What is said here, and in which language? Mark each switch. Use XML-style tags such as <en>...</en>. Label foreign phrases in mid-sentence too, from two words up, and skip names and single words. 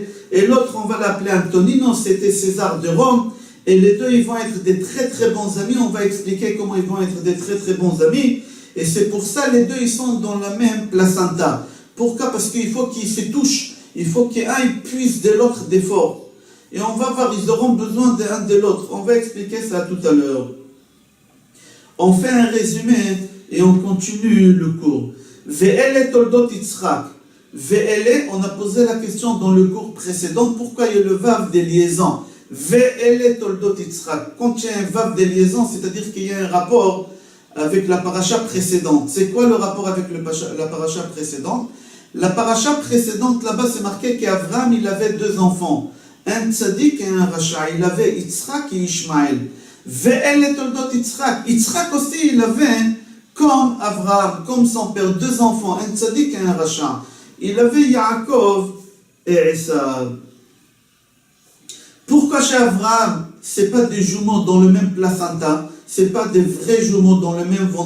<fr>et l'autre on va l'appeler Antonino, c'était César de Rome, et les deux ils vont être des très très bons amis, on va expliquer comment ils vont être des très très bons amis, et c'est pour ça les deux ils sont dans la même placenta. Pourquoi? Parce qu'il faut qu'ils se touchent, il faut qu'un puisse de l'autre d'effort. Et on va voir, ils auront besoin de l'un de l'autre. On va expliquer ça tout à l'heure. On fait un résumé et on continue le cours.</fr> <he>ואלה תולדות יצחק. Ve'ele,</he> <fr>on a posé la question dans le cours précédent, pourquoi il y a le vav des liaisons.</fr> <he>ואלה תולדות יצחק.</he> <fr>Quand il y a un vav des liaisons, c'est-à-dire qu'il y a un rapport avec la paracha précédente. C'est quoi le rapport avec la paracha précédente? La paracha précédente, là-bas, c'est marqué qu'Avraham, il avait deux enfants. Un tzaddik et un racha. Il avait Yitzhak et Ishmaël.</fr> <he>ואלה תולדות יצחק.</he> <fr>Yitzhak aussi, il avait, comme Avraham, comme son père, deux enfants, un tzaddik et un racha. Il avait Yaakov et Esav. Pourquoi chez Avraham, ce n'est pas des jumeaux dans le même placenta, ce n'est pas des vrais jumeaux dans le même ventre?</fr>